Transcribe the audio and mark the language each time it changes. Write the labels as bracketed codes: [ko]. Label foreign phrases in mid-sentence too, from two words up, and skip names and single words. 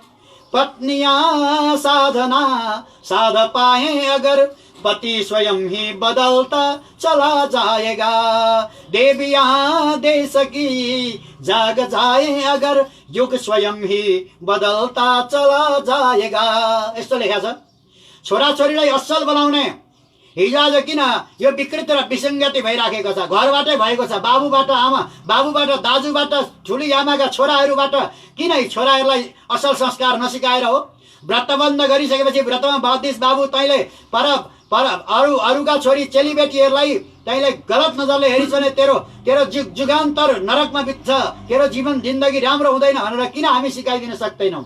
[hi] पत्निया साधना साध पाए अगर पति स्वयं ही बदलता चला जाएगा। देविया देश की जाग जाए अगर युग स्वयं ही बदलता चला जाएगा। [ne] यस्तो लेखा छ। छोराछोरीलाई असल बनाउने, हिजो आज किन यो विकृत र विसङ्गति भइराखेको छ? घरबाटै भएको छ, बाबुबाट आमा, बाबुबाट दाजुबाट, ठुली आमाका छोराहरूबाट किन यी छोराहरूलाई असल संस्कार नसिकाएर हो? व्रतबन्ध गरिसकेपछि व्रतमा बद्धिस बाबु तैँले अरूका छोरी चेलीबेटीहरूलाई तैँले गलत नजरले हेरिस् भने तेरो जुगान्तर नरकमा बित्छ, तेरो जीवन जिन्दगी राम्रो हुँदैन भनेर किन हामी सिकाइदिन सक्दैनौँ?